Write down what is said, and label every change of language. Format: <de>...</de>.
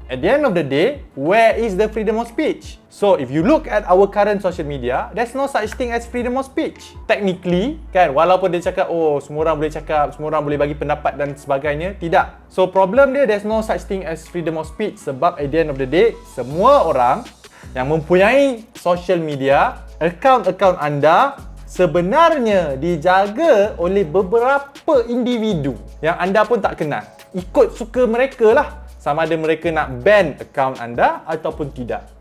<en>At the end of the day, where is the freedom of speech? So if you look at our current social media, there's no such thing as freedom of speech.</en> <ms>Technically, kan, walaupun dia cakap, semua orang boleh cakap, semua orang boleh bagi pendapat dan sebagainya, tidak.</ms> <en>So problem dia, there's no such thing as freedom of speech.</en> <ms>Sebab</ms> <en>at the end of the day,</en> <ms>semua orang yang mempunyai social media, akaun-akaun anda sebenarnya dijaga oleh beberapa individu yang anda pun tak kenal. Ikut suka mereka lah, sama ada mereka nak ban akaun anda ataupun tidak.</ms>